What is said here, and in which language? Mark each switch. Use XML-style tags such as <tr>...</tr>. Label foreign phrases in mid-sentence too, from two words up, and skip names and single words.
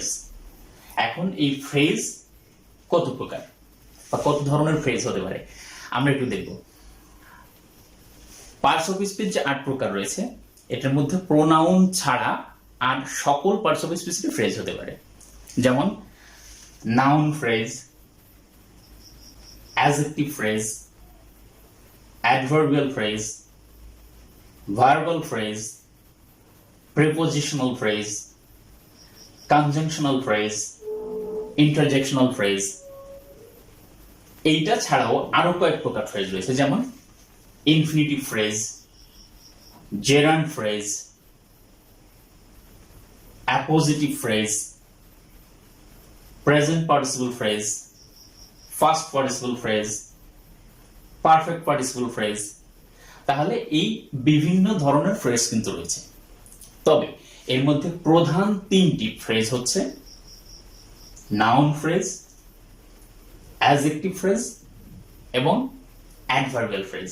<bn>এখন এই ফ্রেজ কত প্রকার বা কত ধরনের ফ্রেজ হতে পারে আমরা একটু দেখব।</bn> <en>parts of speech</en> <bn>যে 8 প্রকার রয়েছে, এটার মধ্যে প্রোনাউন ছাড়া আর সকল পার্টস অফ স্পিচের ফ্রেজ হতে পারে।</bn> <en>যেমন noun phrase, adjective phrase, adverbial phrase, verbal phrase, prepositional phrase, conjunctional phrase, interjectional phrase।</en> <bn>এইটা ছাড়াও আরো কয়েক প্রকার ফ্রেজ রয়েছে, যেমন</bn> <en>infinitive phrase, gerund phrase, appositive phrase, present participle phrase, first participle phrase, perfect participle phrase.</en> <bn>তাহলে এই বিভিন্ন ধরনের ফ্রেজ কিন্তু রয়েছে, তবে এর মধ্যে প্রধান 3টি ফ্রেজ হচ্ছে</bn> <en>noun phrase, adjective phrase</en> <bn>এবং</bn> <en>adverbial phrase.</en>